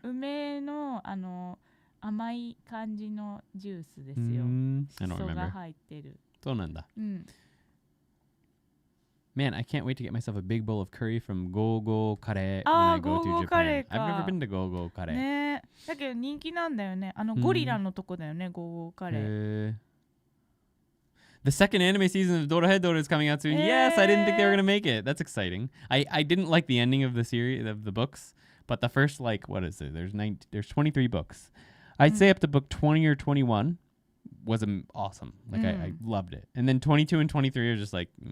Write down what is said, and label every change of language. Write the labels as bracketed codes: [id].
[ja] 梅の甘い感じのジュースですよ。 [en] I don't [ja] シソ [en] remember. [ja] が入ってる。そうなんだ。うん。 [en] Man, I can't wait to get myself a big bowl of curry from Go Kare when I go to Japan. I've never been to Go Kare. [ja] ねだけど人気なんだよね。ゴリラのとこだよね、ゴーゴーカレー。 [en] The second anime season of Dorohedoro is coming out soon. Yes, I didn't think they were gonna make it. That's exciting. I didn't like the ending of the series of the books, but the first what is it? There's 23 books. I'd say up to book 20 or 21 was awesome. Like I loved it, and then 22 and 23 are just like.